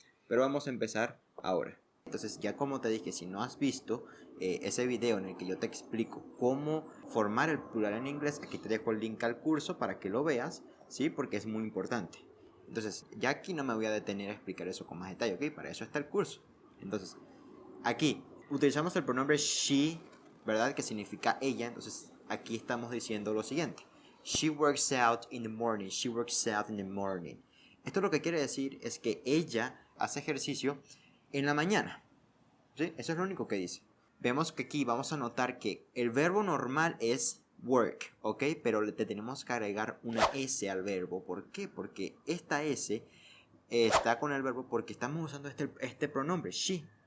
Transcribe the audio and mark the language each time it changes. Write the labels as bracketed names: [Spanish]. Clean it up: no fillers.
[Spanish] Pero vamos a empezar ahora. Entonces, ya como te dije, si no has visto ese video en el que yo te explico cómo formar el plural en inglés, aquí te dejo el link al curso para que lo veas, ¿sí? Porque es muy importante. Entonces, ya aquí no me voy a detener a explicar eso con más detalle, ¿ok? Para eso está el curso. Entonces, aquí utilizamos el pronombre she, ¿verdad? Que significa ella. Entonces, aquí estamos diciendo lo siguiente. [English] She works out in the morning. She works out in the morning. [Spanish] Esto lo que quiere decir es que ella hace ejercicio en la mañana. ¿Sí? Eso es lo único que dice. Vemos que aquí vamos a notar que el verbo normal es work, ¿ok? Pero le tenemos que agregar una S al verbo. ¿Por qué? Porque esta S está con el verbo porque estamos usando este pronombre, she.